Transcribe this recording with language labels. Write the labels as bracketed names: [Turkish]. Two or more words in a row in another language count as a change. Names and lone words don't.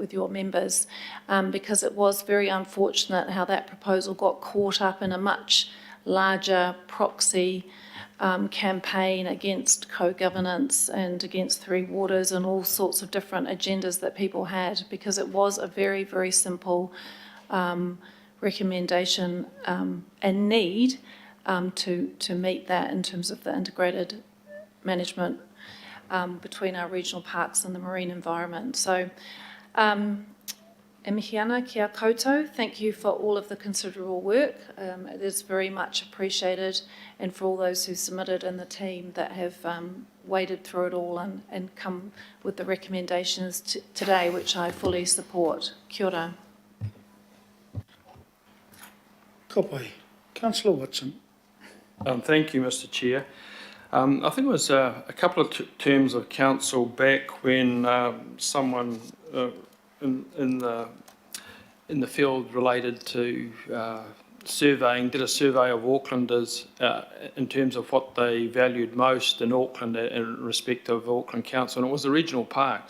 [English] with your members, because it was very unfortunate how that proposal got caught up in a much larger proxy campaign against co-governance and against Three Waters and all sorts of different agendas that people had, because it was a very, very simple recommendation and need to meet that in terms of the integrated management. between our regional parks and the marine environment. So, [Māori] e mihi ana ki a koutou, [English] thank you for all of the considerable work. It is very much appreciated, and for all those who submitted and the team that have waded through it all and come with the recommendations today, which I fully support. [Māori] Kia ora. Ka pai. [English] Councillor Watson. Thank you, Mr. Chair. I think it was a couple of terms of council back when someone in the field related to surveying did a survey of Aucklanders in terms of what they valued most in Auckland in respect of Auckland Council, and it was the regional parks.